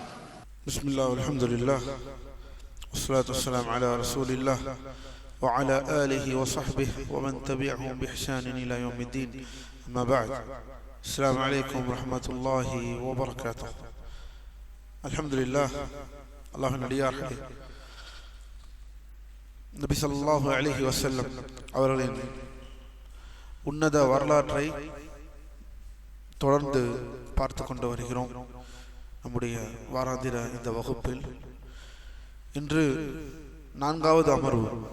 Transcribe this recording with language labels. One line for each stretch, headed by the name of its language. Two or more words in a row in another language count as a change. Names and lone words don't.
Arabic: بسم الله والحمد لله والصلاة والسلام على رسول الله وعلى آله وصحبه ومن تبعهم بإحسان إلى يوم الدين. أما بعد، السلام عليكم ورحمة الله وبركاته. الحمد لله.
Tamil: الله நடிகார்களே, நபி
Arabic: صلى الله عليه وسلم
Tamil: அவர்களின் உன்னத வரலாற்றை தொடர்ந்து பார்த்து கொண்டு வருகிறோம். நம்முடைய வாராந்திர இந்த வகுப்பில் இன்று 4வது அமர்வு.